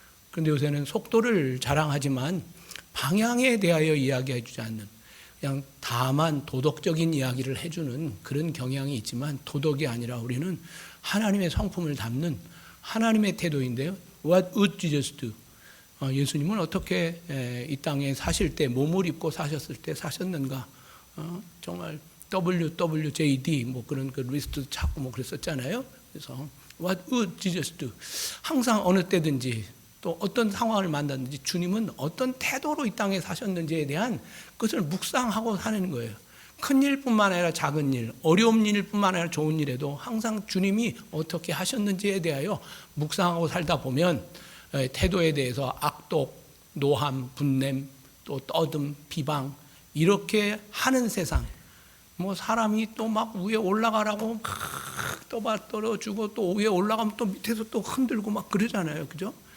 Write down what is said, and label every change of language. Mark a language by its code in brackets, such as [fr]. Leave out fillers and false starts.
[ko] 그런데 요새는 속도를 자랑하지만 방향에 대하여 이야기해 주지 않는, 그냥 다만 도덕적인 이야기를 해주는 그런 경향이 있지만 도덕이 아니라 우리는 하나님의 성품을 담는 하나님의 태도인데요. [en] What would Jesus do? [ko] 예수님은 어떻게 이 땅에 사실 때 몸을 입고 사셨을 때 사셨는가? 정말 WWJD 그런 그 리스트 찾고 그랬었잖아요. 그래서 [en] What would Jesus do? [ko] 항상 어느 때든지 또 어떤 상황을 만났는지 주님은 어떤 태도로 이 땅에 사셨는지에 대한 것을 묵상하고 사는 거예요. 큰 일뿐만 아니라 작은 일, 어려운 일뿐만 아니라 좋은 일에도 항상 주님이 어떻게 하셨는지에 대하여 묵상하고 살다 보면 태도에 대해서 악독, 노함, 분냄, 또 떠듬, 비방 이렇게 하는 세상, 사람이 또 막 위에 올라가라고 막 떠받들어주고 또 위에 올라가면 또 밑에서 또 흔들고 막 그러잖아요. 그죠?